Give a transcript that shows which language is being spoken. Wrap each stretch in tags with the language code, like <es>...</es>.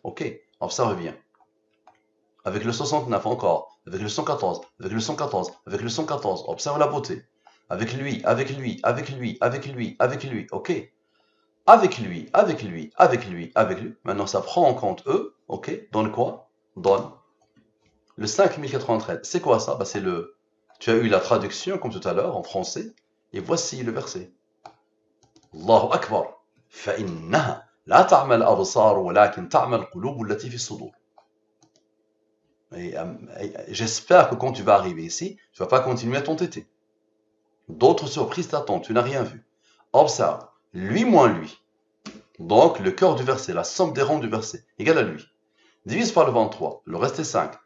<fr>Ok. Observe bien. Avec le 69 encore. Avec le 114. Avec le 114. Avec le 114. Observe la beauté. Avec lui. Avec lui. Avec lui. Avec lui. Avec lui. Ok. Avec lui, avec lui, avec lui, avec lui. Maintenant, ça prend en compte eux. OK. Donne quoi? Donne le 5093. C'est quoi ça? Bah, c'est le... Tu as eu la traduction, comme tout à l'heure, en français. Et voici le verset. Allahu Akbar.</fr> <ar>فإنها لا تعمى الأبصار ولكن تعمى القلوب التي في الصدور.</ar> <fr>J'espère que quand tu vas arriver ici, tu ne vas pas continuer à t'entêter. D'autres surprises t'attendent, tu n'as rien vu. Observe. Lui moins lui. Donc, le cœur du verset, la somme des rangs du verset, égale à lui. Divise par le 23, le reste est 5.</fr>